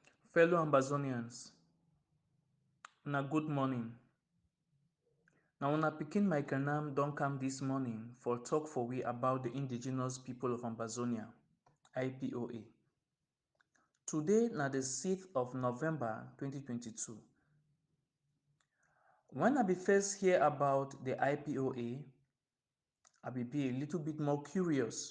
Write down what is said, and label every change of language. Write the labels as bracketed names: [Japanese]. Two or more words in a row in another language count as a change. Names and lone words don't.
[Nigerian Pidgin] Fellow Ambazonians, una good morning. Na una pikin Michael Nam don come this morning for talk for we about the indigenous people of Ambazonia, IPOA. Today na the 6th of November 2022. When I be first hear about the IPOA, I be a little bit more curious.